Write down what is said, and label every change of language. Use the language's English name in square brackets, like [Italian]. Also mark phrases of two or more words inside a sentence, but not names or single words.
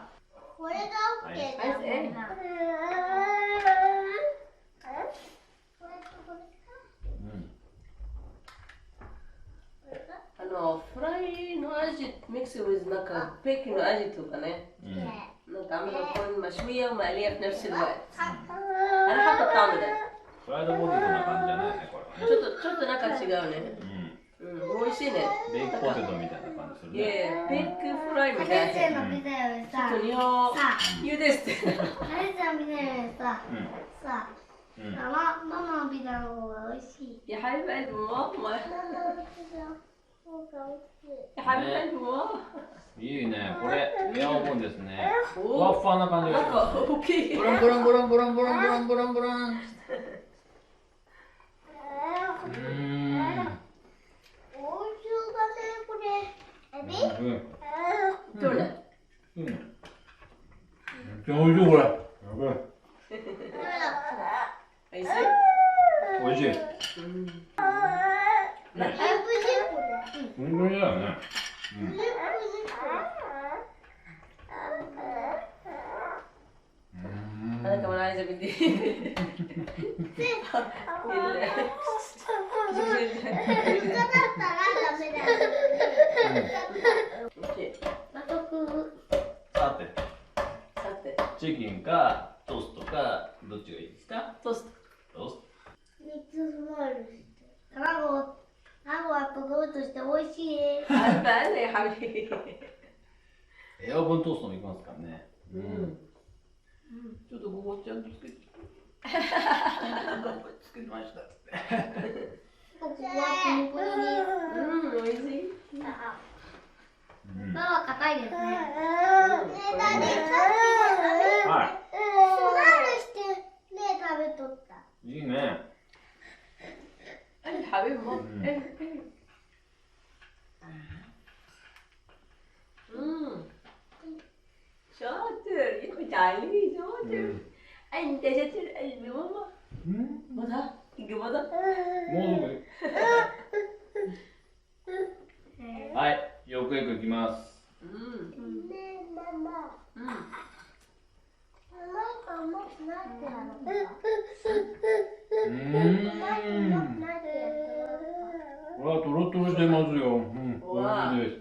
[Japanese] これがオッケーだもんな。フライの味ミックス with なんかペーキの味とかねなんか [Arabic] عملها تكون مشوية ومقلية في نفس الوقت أنا حاطة الطعم ده [Japanese] フライドポテトな感じじゃないねこれはねちょっとなんか違うね美味しいねベークポテトみたいな感じするいやねベークフライみたい先生なのピザよりさ、ちょっと日本言うですって先生のピザよりさ、ママのピザの方が美味しい。 [Arabic] يا حبيب قلب ماما [Japanese] ママのピザの方が美味しい。 [Arabic] يا حبيب قلب ماما [Japanese] いいねこれエアオーブンですねふわっふわな感じがしなんかます大きいブランブランブランブランブランブランブランブラン美味しそうだね、これ。エビ？どれめっちゃおいしいこれやばいおいしいおいしい本当にだよね [Arabic] أنا كمان عايزة بدي [Japanese] さてチキンかトーストかどっちがいいですかトーストトースト 3つスマイルして。卵はとろっとして美味しい。 [Arabic] عارفة أنا يا حبيبي [Japanese] エアオーブントーストもいきますからねちょっとごぼちゃんとつけてつけましたここはプニプニです。おいしい皮は硬いですね。はスマイルしてね食べとった。いいいね [Arabic] أنا حبيبي ماما شاطر يا اخي تعالي شاطر انت شاطر قلبي ماما ماما تيجي ماما [Japanese] もうはいよくよくいきますねえママ。なんかもっとなってやろうか。これはトロトロしてますよおいしいです